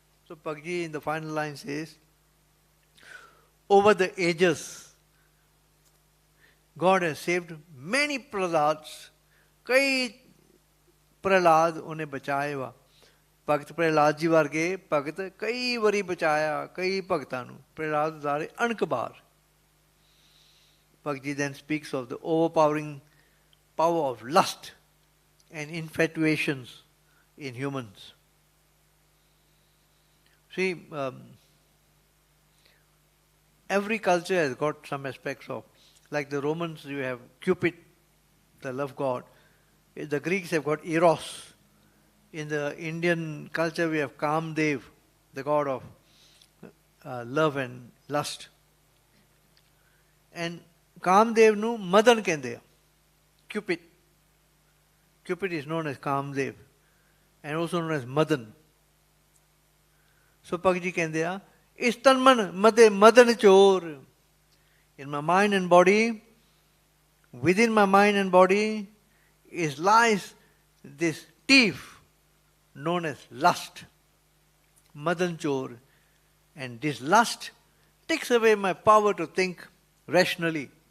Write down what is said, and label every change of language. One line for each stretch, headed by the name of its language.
English: So Bhagji in the final line says, over the ages, God has saved many Prahlads.
Punjabi: ਕਈ ਪ੍ਰਹਲਾਦ ਉਹਨੇ ਬਚਾਏ ਵਾ। ਭਗਤ ਪ੍ਰਹਲਾਦ ਜੀ ਵਰਗੇ ਭਗਤ ਕਈ ਵਾਰੀ ਬਚਾਇਆ ਕਈ ਭਗਤਾਂ ਨੂੰ। ਪ੍ਰਹਲਾਦ ਉਦਾਰੇ ਅਣਕ ਬਾਰ।
English: Bhagji then speaks of the overpowering power of lust and infatuations in humans. See, every culture has got some aspects of, like the Romans, you have Cupid, the love god. The Greeks have got Eros. In the Indian culture, we have Kamdev, the god of love and lust.
Punjabi: And Kamdev nu Madan kende. Cupid.
English: Cupid is known as Kamdev and also known as Madan.
Punjabi: So Bhagji ਕਹਿੰਦੇ ਆ, ਇਸ ਤਨ ਮਨ ਮਦੇ ਮਦਨ ਚੋਰ।
English: In my mind and body, within my mind and body lies this thief known as lust, madan chor. And this lust takes away my power to think rationally.